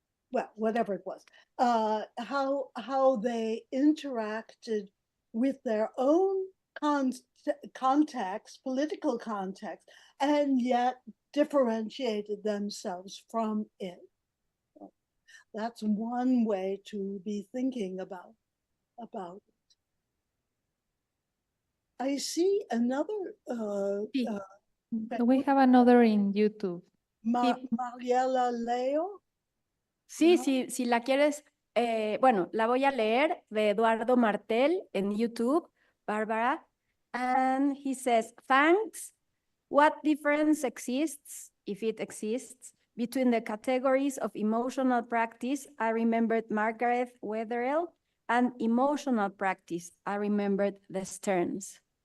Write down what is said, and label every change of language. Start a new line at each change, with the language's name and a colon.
English: Well, whatever it was, how they interacted with their own context, political context, and yet differentiated themselves from it. That's one way to be thinking about it. I see another. We have another in YouTube. Mariela Leo.
Spanish: Sí, sí, si la quieres, bueno, la voy a leer de Eduardo Martel en YouTube, Bárbara.
English: And he says, thanks. What difference exists, if it exists, between the categories of emotional practice? I remembered Margaret Wetherell, and emotional practice. I remembered the Stearns.